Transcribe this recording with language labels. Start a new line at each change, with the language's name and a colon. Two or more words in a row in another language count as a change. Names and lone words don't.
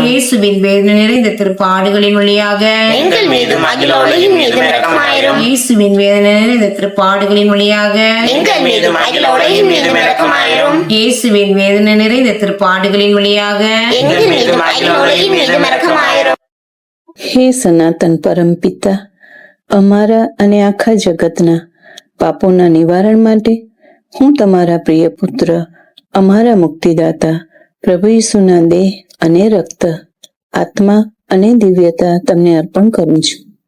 Tamil: இயேசுவின் வேதனை நிறைந்த திருப்பாடுகளின் வழியாக எங்கள் மீதும் அகில உலகின் மீதும் இரக்கமாயிரும். இயேசுவின் வேதனை நிறைந்த திருப்பாடுகளின் வழியாக எங்கள் மீதும் அகில உலகின் மீதும் இரக்கமாயிரும். இயேசுவின் வேதனை நிறைந்த திருப்பாடுகளின் வழியாக எங்கள் மீதும் அகில உலகின் மீதும் இரக்கமாயிரும்.
Gujarati: હે સનાતન પરમ પિતા, અમારા અને આખા જગતના પાપોના નિવારણ માટે હું તમારા પ્રિય પુત્ર, અમારા મુક્તિદાતા પ્રભુ ઈસુના દેહ અને રક્ત, આત્મા અને દિવ્યતા તમને અર્પણ કરું છું.